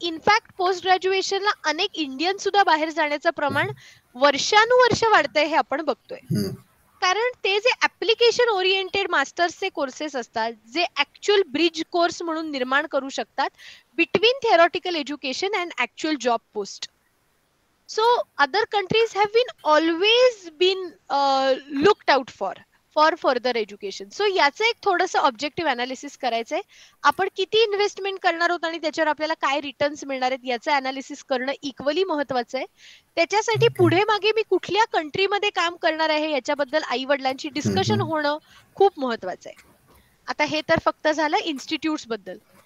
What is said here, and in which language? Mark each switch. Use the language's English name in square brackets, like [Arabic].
[Marathi] In fact post ग्रॅज्युएशनला अनेक Indian सुद्धा बाहेर जाण्याचं प्रमाण वर्षानुवर्ष वाढतंय हे आपण बघतोय. कारण ते जे ऍप्लिकेशन ओरिएंटेड मास्टर्सचे कोर्सेस असतात जे ऍक्च्युअल ब्रिज कोर्स म्हणून निर्माण करू शकतात [English] Between theoretical education and actual job post. So other countries have been always been looked out for further education. [Marathi] So याचं एक थोडंसं ऑब्जेक्टिव्ह अनालिसिस करायचंय. आपण किती इन्व्हेस्टमेंट करणार आहोत आणि त्याच्यावर आपल्याला काय रिटर्न्स मिळणार आहेत याचं अनालिसिस करणं इक्वली महत्वाचं आहे. त्याच्यासाठी पुढे मागे मी कुठल्या कंट्रीमध्ये काम करणार आहे याच्याबद्दल आई वडिलांची डिस्कशन होणं खूप महत्वाचं आहे. आता हे तर फक्त झालं इन्स्टिट्यूट्स बद्दल.